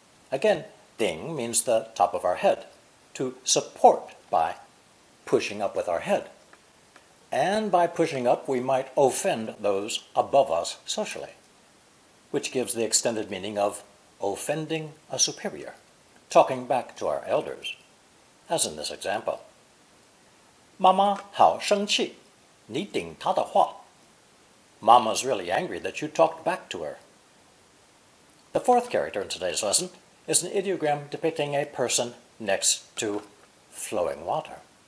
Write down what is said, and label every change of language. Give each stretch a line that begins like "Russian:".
English: Again, ding means the top of our head, to support by pushing up with our head. And by pushing up, we might offend those above us socially. which gives the extended meaning of offending a superior, talking back to our elders, as in this example.
Chinese: 妈妈好生气，你顶她的话。
English: Mama's really angry that you talked back to her. The fourth character in today's lesson is an ideogram depicting a person next to flowing water.